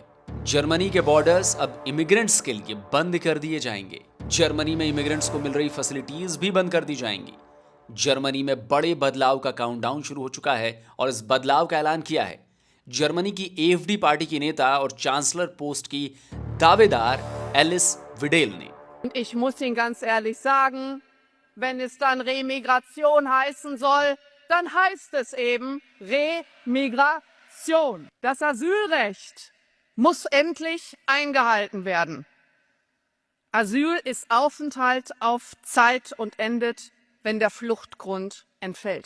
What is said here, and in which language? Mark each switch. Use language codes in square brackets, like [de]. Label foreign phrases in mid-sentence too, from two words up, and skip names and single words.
[hi] जर्मनी के बॉर्डर्स अब इमिग्रेंट्स के लिए बंद कर दिए जाएंगे। जर्मनी में इमिग्रेंट्स को मिल रही फैसिलिटीज भी बंद कर दी जाएंगी। जर्मनी में बड़े बदलाव का काउंटडाउन शुरू हो चुका है और इस बदलाव का ऐलान किया है जर्मनी की एएफडी पार्टी की नेता और चांसलर पोस्ट की दावेदार एलिस विडेल ने। [de] Und ich muss Ihnen ganz ehrlich sagen, wenn es dann Remigration heißen soll, dann heißt es eben Remigration. Das Asylrecht muss endlich eingehalten werden. Asyl ist Aufenthalt auf Zeit und endet, wenn der Fluchtgrund entfällt.